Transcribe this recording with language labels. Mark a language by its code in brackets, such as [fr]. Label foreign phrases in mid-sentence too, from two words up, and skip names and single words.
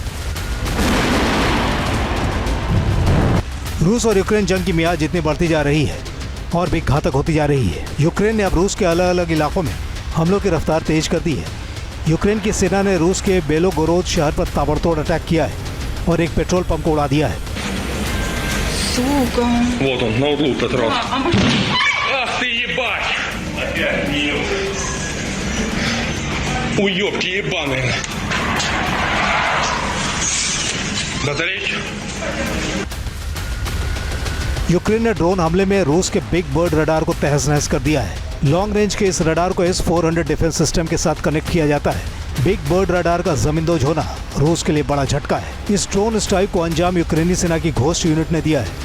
[hi] रूस और यूक्रेन जंग की मियाद जितनी बढ़ती जा रही है और भी घातक होती जा रही है। यूक्रेन ने अब रूस के अलग अलग इलाकों में हमलों की रफ्तार तेज कर दी है। यूक्रेन की सेना ने रूस के बेलोगोरोद शहर पर ताबड़तोड़ अटैक किया है और एक [en] petrol pump [hi] को उड़ा दिया है। [ru] Вот он, на углу этот рот. Ах ты ебать! Опять мил. Уёбки ебаные. Батарейки. [hi] यूक्रेन ने ड्रोन हमले में रूस के बिग बर्ड रडार को तहस नहस कर दिया है। [en] long range [hi] के इस रडार को S-400 [en] defence system [hi] के साथ कनेक्ट किया जाता है। बिग बर्ड रडार का जमींदोज होना रूस के लिए बड़ा झटका है। इस [en] drone strike [hi] को अंजाम यूक्रेनी सेना की घोस्ट यूनिट ने दिया है।